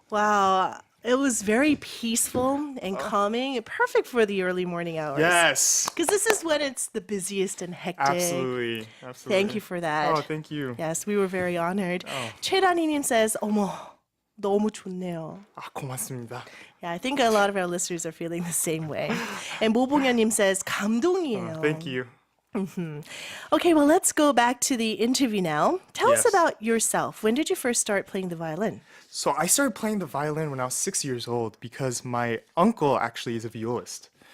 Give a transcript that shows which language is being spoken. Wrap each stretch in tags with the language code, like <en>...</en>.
<en>Wow, it was very peaceful and calming, perfect for the early morning hours. Yes. Because this is when it's the busiest and hectic. Absolutely. Absolutely. Thank you for that. Oh, thank you. Yes, we were very honored.</en> <ko>최란이님 says, 어머, 너무 좋네요. 고맙습니다.</ko> <en>Yeah, I think a lot of our listeners are feeling the same way. And 모봉현님 says,</en> <ko>감동이에요.</ko> <en>Thank you. Okay, well, let's go back to the interview now. Tell us Yes. about yourself. When did you first start playing the violin? So I started playing the violin when I was 6 years old because my uncle actually is a violist.</en>